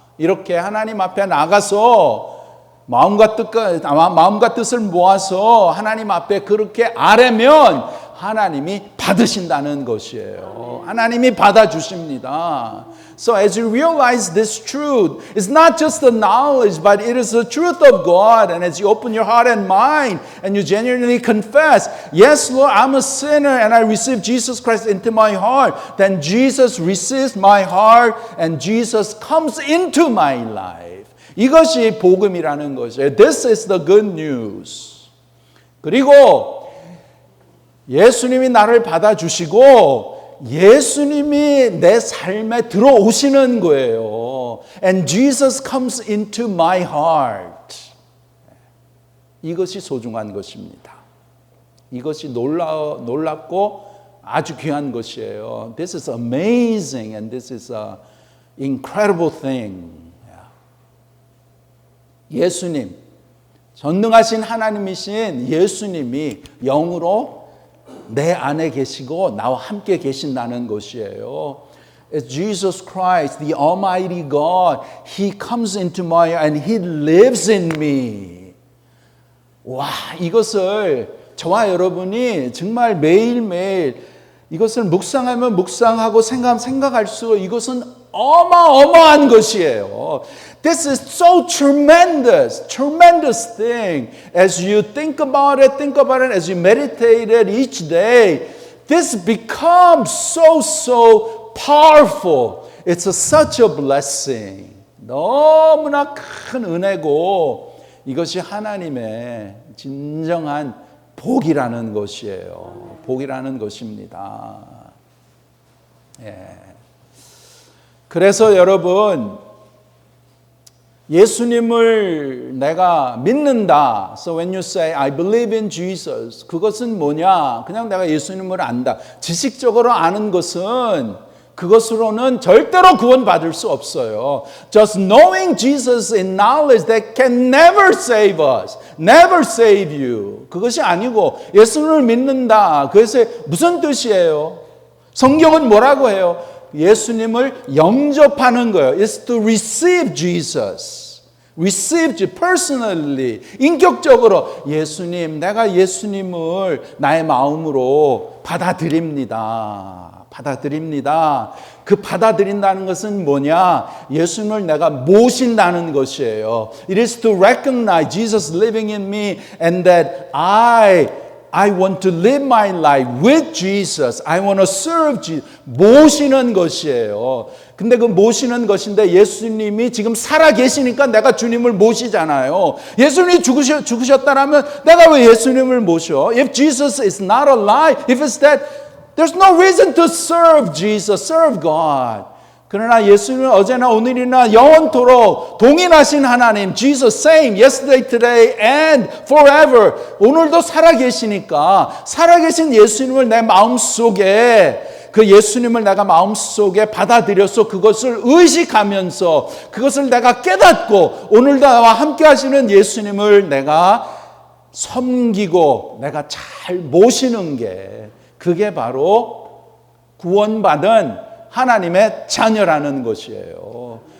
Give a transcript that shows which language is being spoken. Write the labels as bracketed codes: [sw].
[ko] 이렇게 하나님 앞에 나가서 마음과 뜻을 모아서 하나님 앞에 그렇게 아뢰면 하나님이 받으신다는 것이에요. 하나님이 받아주십니다. [en] So as you realize this truth, it's not just the knowledge, but it is the truth of God. And as you open your heart and mind and you genuinely confess, yes, Lord, I'm a sinner and I receive Jesus Christ into my heart, then Jesus receives my heart and Jesus comes into my life. [ko] 이것이 복음이라는 것이에요. [en] This is the good news. [ko] 그리고 예수님이 나를 받아주시고 예수님이 내 삶에 들어오시는 거예요. [en] And Jesus comes into my heart. [ko] 이것이 소중한 것입니다. 이것이 놀랍고 아주 귀한 것이에요. [en] This is amazing and this is an incredible thing. [ko] 예수님, 전능하신 하나님이신 예수님이 영으로 내 안에 계시고 나와 함께 계신다는 것이에요. [en] It's Jesus Christ, the Almighty God. He comes into my heart and He lives in me. [ko] 와, 이것을 저와 여러분이 정말 매일매일 이것을 묵상하면 묵상하고 생각할수록 이것은 어마어마한 것이에요. [en] This is so tremendous thing. As you think about it, as you meditate it each day, this becomes so powerful. It's such a blessing. [ko] 너무나 큰 은혜고 이것이 하나님의 진정한 복이라는 것이에요. 복이라는 것입니다. 예. 그래서 여러분, 예수님을 내가 믿는다. [en] So when you say I believe in Jesus, [ko] 그것은 뭐냐? 그냥 내가 예수님을 안다. 지식적으로 아는 것은 그것으로는 절대로 구원받을 수 없어요. [en] Just knowing Jesus in knowledge that can never save us, never save you. [ko] 그것이 아니고 예수님을 믿는다. 그래서 무슨 뜻이에요? 성경은 뭐라고 해요? 예수님을 영접하는 거예요. [en] It's to receive Jesus. Receive personally. [ko] 인격적으로 예수님, 내가 예수님을 나의 마음으로 받아들입니다. 받아들입니다. 그 받아들인다는 것은 뭐냐? 예수님을 내가 모신다는 것이에요. [en] It is to recognize Jesus living in me and that I want to live my life with Jesus. I want to serve Jesus. [ko] 모시는 것이에요. 근데 그 모시는 것인데 예수님이 지금 살아 계시니까 내가 주님을 모시잖아요. 예수님이 죽으셨다라면 내가 왜 예수님을 모셔? [en] If Jesus is not alive, if it's dead, there's no reason to serve Jesus, serve God. [ko] 그러나 예수님은 어제나 오늘이나 영원토록 동일하신 하나님, [en] Jesus same, yesterday, today, and forever. [ko] 오늘도 살아계시니까 살아계신 예수님을 내 마음속에 그 예수님을 내가 마음속에 받아들여서 그것을 의식하면서 그것을 내가 깨닫고 오늘도 나와 함께 하시는 예수님을 내가 섬기고 내가 잘 모시는 게 그게 바로 구원받은 하나님의 자녀라는 것이에요.